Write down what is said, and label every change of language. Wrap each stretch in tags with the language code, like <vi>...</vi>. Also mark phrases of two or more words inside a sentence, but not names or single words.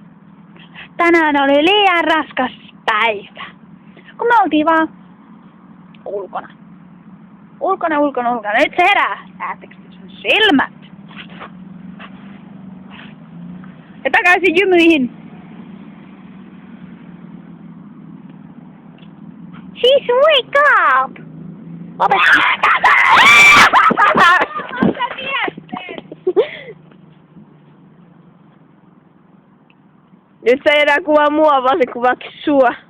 <fi>Tänään oli liian raskas päivä. Kun me oltiin vaan ulkona. Ulkona. Nyt se herää. Näettekö sun silmät? Ja takaisin jymyihin.</fi> <en>She's wake up!</en> <fi>Nyt se ei enää kuvaa mua, vaan se kuvaa sua.</fi>